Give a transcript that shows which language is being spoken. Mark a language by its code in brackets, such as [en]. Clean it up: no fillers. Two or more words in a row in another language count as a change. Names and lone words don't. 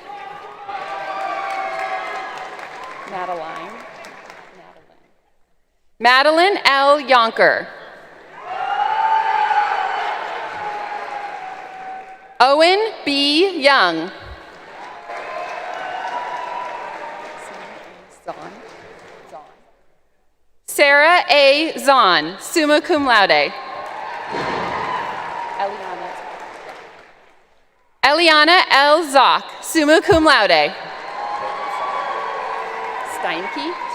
[en] Madeline L. Yonker. Owen B. Young. Sarah A. Zahn, [la] summa cum laude. [en] Eliana L. Zock, [la] summa cum laude. [en] Steinke.